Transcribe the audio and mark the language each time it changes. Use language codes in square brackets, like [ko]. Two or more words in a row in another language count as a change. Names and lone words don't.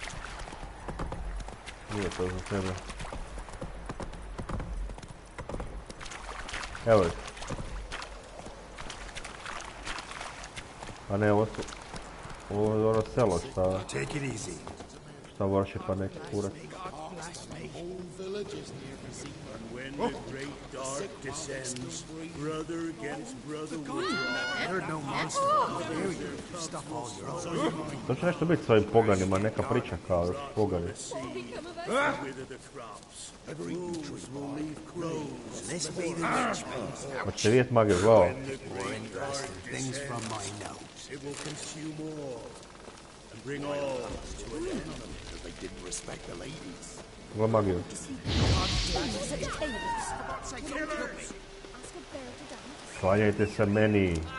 [bs] Nije to za tebe. Evo je. A ne, ovo je ono selo šta vrši pa neki kurac. [en] When the great dark descends, brother against brother will You're no monster. Here you stuff all your own. [bs] To će nešto biti s ovim poganima, neka priča kao da su pogani. [en] wither the crops. Crows will leave crows. This be the matchmaker. [bs] Hoćete vidjeti magiju, gledao. [en] More interesting things from my nose. It will consume all and bring all to an end. They didn't respect the ladies. [bs] Gle magiju. Klanjajte se meni.